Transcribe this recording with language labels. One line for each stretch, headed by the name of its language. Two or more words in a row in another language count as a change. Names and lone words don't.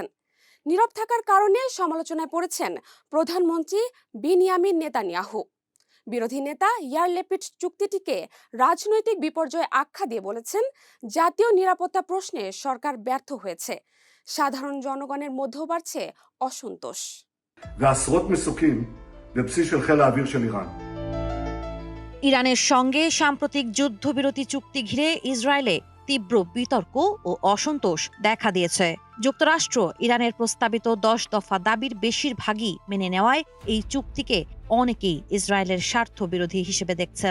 Bangla: নীরব থাকার কারণে সমালোচনায় পড়েছেন প্রধানমন্ত্রী বিনিয়ামিন নেতানিয়াহু। বিরোধী নেতা ইয়ার লেপিড চুক্তিটিকে রাজনৈতিক বিপর্যয় আখ্যা দিয়ে বলেছেন, জাতীয় নিরাপত্তা প্রশ্নে সরকার ব্যর্থ হয়েছে। সাধারণ জনগণের মধ্যেও বাড়ছে অসন্তোষ।
Hebrew: ועשרות מסוקים בבסיס של חיל האוויר של איראן.
Bangla: ইরানের সঙ্গে সাম্প্রতিক যুদ্ধবিরতি চুক্তি ঘিরে ইসরায়েলে তীব্র বিতর্ক ও অসন্তোষ দেখা দিয়েছে। যুক্তরাষ্ট্র ইরানের প্রস্তাবিত 10 দফা দাবির বেশিরভাগই মেনে নেওয়ায় এই চুক্তিকে অনেকেই ইসরায়েলের স্বার্থ বিরোধী হিসেবে দেখছেন।